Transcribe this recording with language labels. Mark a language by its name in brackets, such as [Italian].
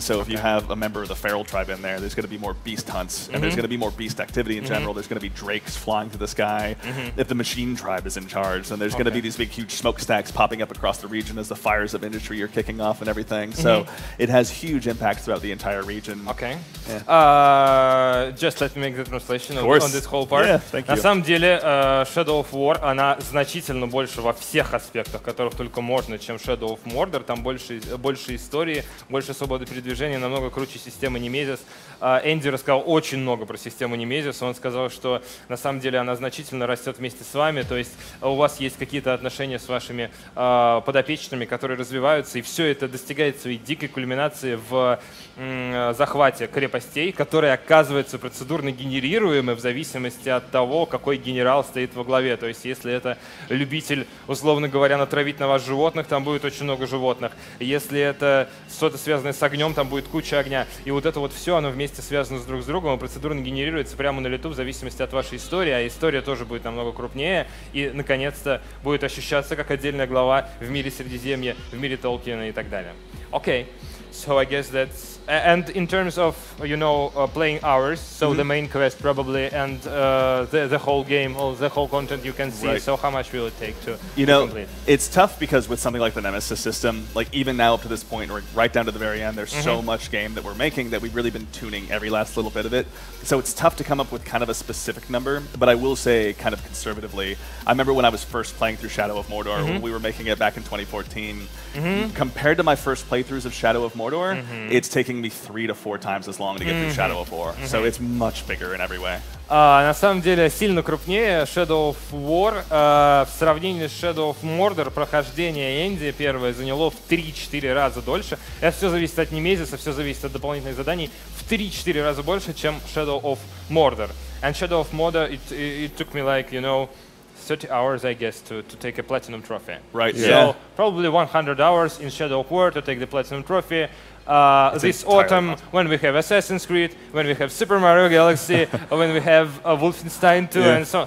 [English] So if you have a member of the feral tribe in there's going to be more beast hunts, and there's going to be more beast activity in general. There's going to be drakes flying through the sky. If the machine tribe is in charge, then there's going to be these big, huge smokestacks popping up across the region as the fires of industry are kicking off and everything. So it has huge impacts throughout the entire region. Okay. Yeah. Just let me make the translation on this whole part. Yeah, thank you. [Russian] На самом деле, Shadow of War, она значительно больше во всех аспектах, которых только можно, чем Shadow of Mordor. Там больше истории, больше свободы передвижения, намного круче системы Немезис. Энди рассказал очень много про систему Немезис. Он сказал, что на самом деле она значительно растет вместе с вами. То есть у вас есть какие-то отношения с вашими подопечными, которые развиваются, и все это достигает своей дикой кульминации в захвате крепостей, которые оказываются процедурно генерируемы в зависимости от того, какой генерал стоит во главе. То есть если это любитель, условно говоря, натравить на вас животных, там будет очень много животных. Если это что-то связанное с огнем, там будет куча огня. И вот это вот все, оно вместе связано друг с другом, и процедурно генерируется прямо на лету в зависимости от вашей истории, а история тоже будет намного крупнее и, наконец-то, будет ощущаться как отдельная глава в мире Средиземья, в мире Толкиена и так далее. [English] Okay, so I guess that's... And in terms of, playing hours, so the main quest probably, and the whole game, or the whole content you can see, so how much will it take to complete? It's tough because with something like the Nemesis system, like even now up to this point, or right down to the very end, there's so much game that we're making that we've really been tuning every last little bit of it. So it's tough to come up with kind of a specific number, but I will say kind of conservatively, I remember when I was first playing through Shadow of Mordor, when we were making it back in 2014, compared to my first playthroughs of Shadow of Mordor, it's taking me 3 to 4 times as long to get through Shadow of War. So it's much bigger in every way. [Russian] На самом деле сильно крупнее Shadow of War. В сравнении с Shadow of Mordor прохождение Энди первое заняло в 3-4 раза дольше. Это все зависит от Немезиса, все зависит от дополнительных заданий. В 3-4 раза больше, чем Shadow of Mordor. [English] And Shadow of Mordor, it took me like, 30 hours, I guess, to take a platinum trophy. Right. So probably 100 hours in Shadow of War to take the platinum trophy. this autumn when we have Assassin's Creed, when we have Super Mario Galaxy, when we have Wolfenstein 2, and so on.